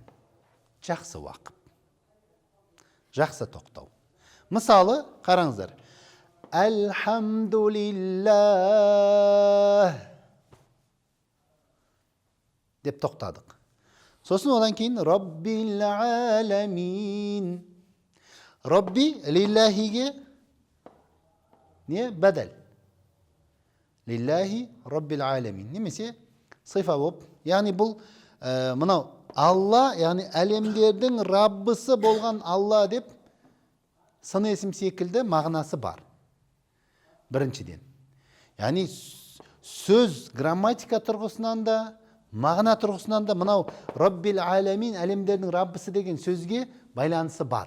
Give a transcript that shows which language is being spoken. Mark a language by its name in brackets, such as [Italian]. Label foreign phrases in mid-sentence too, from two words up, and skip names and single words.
[Kazakh] Жақсы вақф. Жақсы тоқтау. Мысалы, қараңыздар. Әлхамдулиллах деп тоқтадық. Сосын одан кейін [Arabic] ربّ العالمين. [Kazakh] Рабби лиллахиге не? Бәдәл. [Arabic] لله ربّ العالمين. [Kazakh] Немесе сифа болып. Яғни бұл мынау Алла, яғни әлемдердің Раббысы болған Алла деп сын есім секілді мағынасы бар. Біріншіден. Яғни сөз грамматика тұрғысынан да, мағына тұрғысынан да мынау [Arabic] ربّ العالمين, [Kazakh] әлемдердің Раббысы деген сөзге байланысы бар.